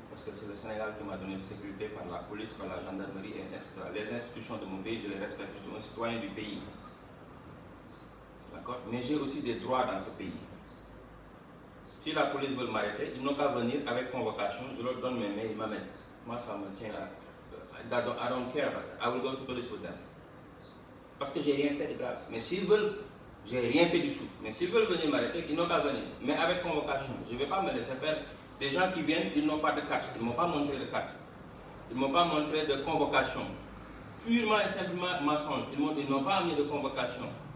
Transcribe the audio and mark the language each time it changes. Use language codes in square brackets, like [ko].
[fr] Parce que c'est le Sénégal qui m'a donné de sécurité par la police, par la gendarmerie, et etc. Les institutions de mon pays, je les respecte. Je suis un citoyen du pays. D'accord? Mais j'ai aussi des droits dans ce pays. Si la police veut m'arrêter, ils n'ont qu'à venir avec convocation, je leur donne mes mails, ils m'amènent. Moi, ça me tient à... [en] I don't care about that. I will go to police with them. [fr] Parce que j'ai rien fait de grave. Mais s'ils veulent, j'ai rien fait du tout. Mais s'ils veulent venir m'arrêter, ils n'ont qu'à venir. Mais avec convocation. Je ne vais pas me laisser faire. Des gens qui viennent, ils n'ont pas de carte. Ils ne m'ont pas montré de carte. Ils ne m'ont pas montré de convocation. Purement et simplement mensonge. Ils n'ont pas amené de convocation.